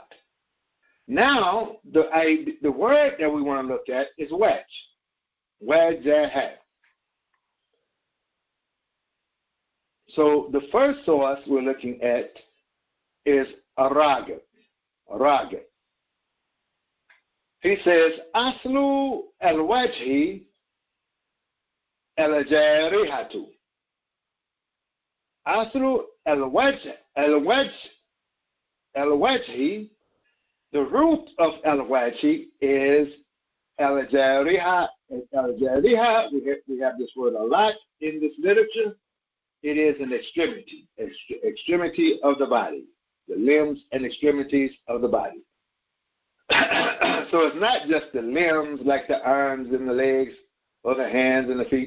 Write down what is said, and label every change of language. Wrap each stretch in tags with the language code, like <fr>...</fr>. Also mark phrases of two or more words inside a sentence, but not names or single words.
<en>Now, the word that we want to look at is wedge. Wajah. So the first source we're looking at is Aragib. He says,</en> <ar>أصل الوجه الجارحة. أصل الوجه,</ar> <en>the root of al-wajhi is al-jariha. Al-jariha, we have this word a lot in this literature. It is an extremity of the body, the limbs and extremities of the body. So it's not just the limbs like the arms and the legs, or the hands and the feet.</en>